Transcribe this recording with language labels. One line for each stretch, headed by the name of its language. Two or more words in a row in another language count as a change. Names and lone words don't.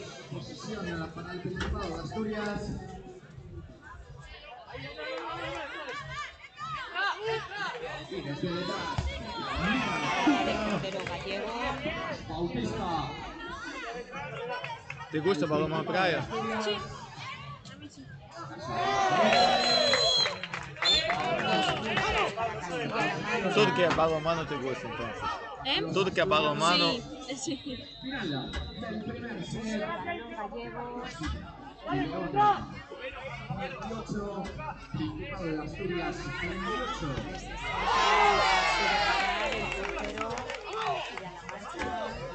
Spanish: Posesión para el Principado de Asturias. Y desde detrás. El portero gallego. Bautista. ¿Te gusta balonmano praia? Sí.
Portuguese: Tudo que é balonmano
Spanish: te gusta entonces.
Portuguese: Tudo que é balonmano.
Spanish: Sí. Final del primer set. Gallegos. 28. Principado de Asturias. 28. El portero Castilla-La Mancha.